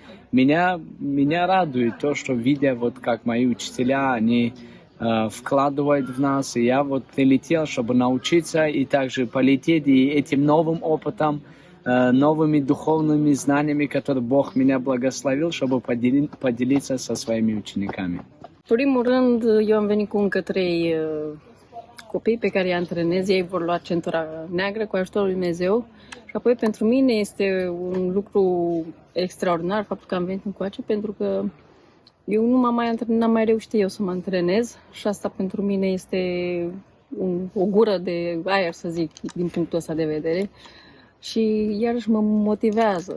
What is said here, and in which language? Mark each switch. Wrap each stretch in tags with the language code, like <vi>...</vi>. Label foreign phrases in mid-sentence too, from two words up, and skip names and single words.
<ru>меня радует то, что видя вот как мои учителя, они вкладывают в нас, и я вот прилетел, чтобы научиться и также полететь и этим новым опытом, новыми духовными знаниями, которые Бог меня благословил, чтобы поделиться со своими учениками.</ru> <ro>În primul rând, eu am venit cu încă 3 copii pe care îi antrenez, ei vor lua centura neagră cu ajutorul lui Dumnezeu și apoi pentru mine este un lucru extraordinar faptul că am venit încoace, pentru că eu nu n-am mai reușit eu să mă antrenez și asta pentru mine este o gură de aer, să zic, din punctul ăsta de vedere și iarăși mă motivează.</ro>